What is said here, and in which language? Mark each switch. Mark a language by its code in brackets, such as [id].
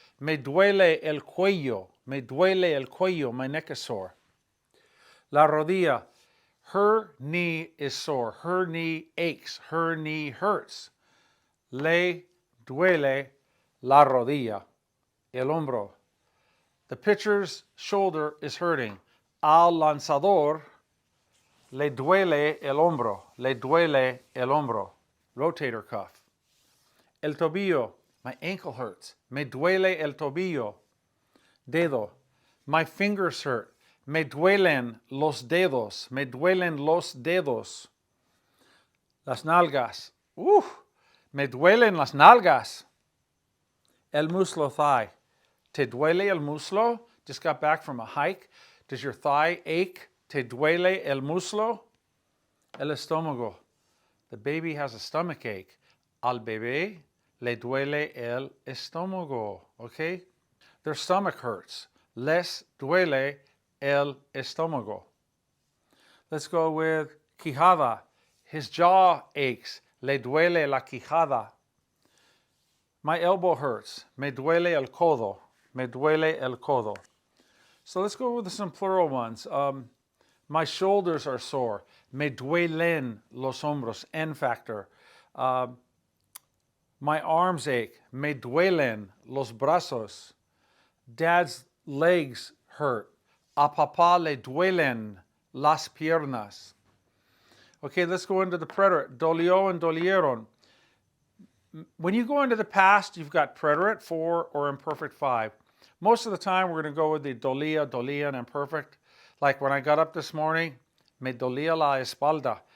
[es] Me duele el cuello. Me duele el cuello. [en] My neck is sore. [es] La rodilla. [en] Her knee is sore. Her knee aches. Her knee hurts. [es] Le duele la rodilla. El hombro. [en] The pitcher's shoulder is hurting. [es] Al lanzador le duele el hombro. Le duele el hombro. [en] Rotator cuff. [es] El tobillo. [en] My ankle hurts. [es] Me duele el tobillo. Dedo. [en] My fingers hurt. [es] Me duelen los dedos. Me duelen los dedos. Las nalgas. Me duelen las nalgas. El muslo, thigh. Te duele el muslo? [en] Just got back from a hike. Does your thigh ache? [es] Te duele el muslo? El estómago. [en] The baby has a stomach ache. [es] Al bebé le duele el estómago. [en] Okay? Their stomach hurts. [es] Les duele el estómago. [en] Let's go with quijada. His jaw aches. [es] Le duele la quijada. [en] My elbow hurts. [es] Me duele el codo. Me duele el codo. [en] So let's go with some plural ones. My shoulders are sore. [es] Me duelen los hombros. [en] N factor. My arms ache. [es] Me duelen los brazos. [en] Dad's legs hurt. [es] A papá le duelen las piernas. [en] Okay, let's go into the preterite. Dolió and dolieron. When you go into the past, you've got preterite, for, or imperfect 5. Most of the time, we're going to go with the dolía, dolían, imperfect. Like when I got up this morning, [es] me dolía la espalda.